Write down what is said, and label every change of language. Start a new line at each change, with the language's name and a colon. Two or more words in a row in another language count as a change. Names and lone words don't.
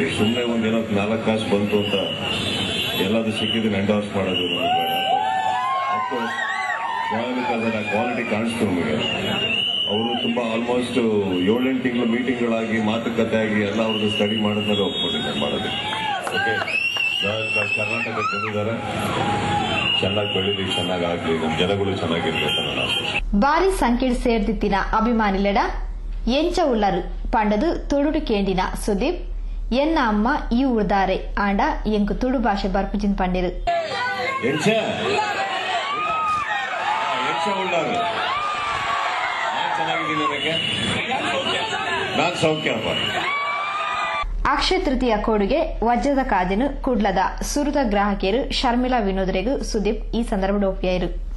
Kannada: ಸುಮ್ಮನೆ ಒಂದೇನೋ 4 ಕಾಸು ಬಂತು ಅಂತ ಎಲ್ಲಾದ್ರೂ ಸಿಕ್ಕಿದ್ರೆ ಎಂಡೋರ್ಸ್ ಮಾಡೋದು ಅದರ ಕ್ವಾಲಿಟಿ ಕಾಣಿಸ್ತು ನಮಗೆ. ಅವರು ತುಂಬಾ ಆಲ್ಮೋಸ್ಟ್ 7-8 ತಿಂಗಳು ಮೀಟಿಂಗ್ಗಳಾಗಿ ಮಾತುಕತೆ ಆಗಿ ಎಲ್ಲ ಅವ್ರದ್ದು ಸ್ಟಡಿ ಮಾಡಿದ್ಮೇಲೆ ಒಪ್ಕೊಂಡಿದ್ದಾರೆ ಮಾಡೋದಕ್ಕೆ. ಓಕೆ, ಕರ್ನಾಟಕಕ್ಕೆ ಬಂದಿದ್ದಾರೆ, ಚೆನ್ನಾಗಿ ಬೆಳೀಲಿ, ಚೆನ್ನಾಗಿ ಆಗ್ಲಿ, ನಮ್ಮ ಜನಗಳು ಚೆನ್ನಾಗಿರ್ಬೇಕು ಅನ್ನೋ ಆಸೆ.
Tulu: ಬಾರಿ ಸಂಕೀಡ್ ಸೇರ್ದಿತ್ತಿನ ಅಭಿಮಾನಿಲೆಡ ಎಂಚ ಉಳ್ಳರು ಪಂಡದು ತುಳುಡು ಕೇಂಡಿನ ಸುದೀಪ್ ಎನ್ನ ಅಮ್ಮ ಈ ಉಳ್ದಾರೆ ಆಂಡ ಎಂಕು ತುಳು ಭಾಷೆ ಬರ್ಪುಜಿನ್ ಪಂಡಿರು. ಅಕ್ಷಯ ತೃತೀಯ ಕೊಡುಗೆ ವಜ್ರದ ಕಾದಿನ ಕುಡ್ಲದ ಸುರದ ಗ್ರಾಹಕಿಯರು ಶರ್ಮಿಳಾ ವಿನೋದ್ರೆಗೂ ಸುದೀಪ್ ಈ ಸಂದರ್ಭ ಒಪ್ಪಿಯಾರು.